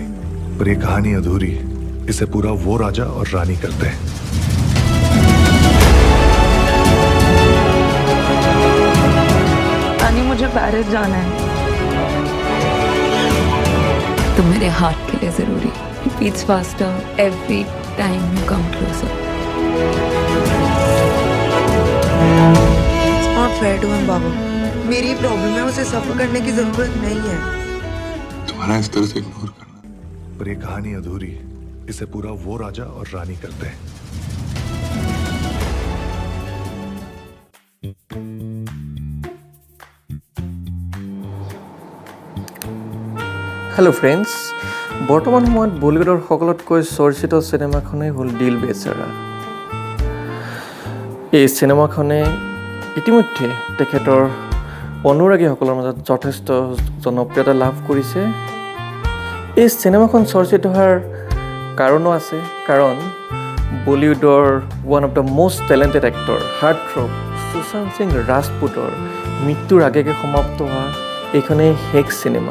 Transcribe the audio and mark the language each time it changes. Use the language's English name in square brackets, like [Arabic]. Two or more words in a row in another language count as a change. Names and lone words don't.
[Hindi] पर ये कहानी अधूरी है। इसे पूरा वो राजा और रानी करते हैं। रानी, मुझे पेरिस जाना है। तुम मेरे हार्ट के लिए जरूरी। [English] It beats faster every time you come closer. It's not fair to him, [Hindi] बाबू। मेरी प्रॉब्लम है, उसे सफर करने की जरूरत नहीं है। तुम्हारा इस तरह से इग्नोर करना। पर ये कहानी अधूरी है। इसे पूरा वो राजा और रानी करते हैं। [English] Hello friends, [Assamese] বৰ্তমান সময়ত বলিউডৰ সকলোতকৈ চৰ্চিত চিনেমাখনেই হ'ল দিল বেচাৰা। এই চিনেমাখনে ইতিমধ্যে তেখেতৰ অনুৰাগীসকলৰ মাজত যথেষ্ট জনপ্ৰিয়তা লাভ কৰিছে। এই চিনেমাখন চৰ্চিত হোৱাৰ কাৰণো আছে, কাৰণ বলিউডৰ [English] one of the most talented actor heart throb [Assamese] সুশান্ত সিং ৰাজপুতৰ মৃত্যুৰ আগে সমাপ্ত হোৱা এইখনেই শেষ চিনেমা।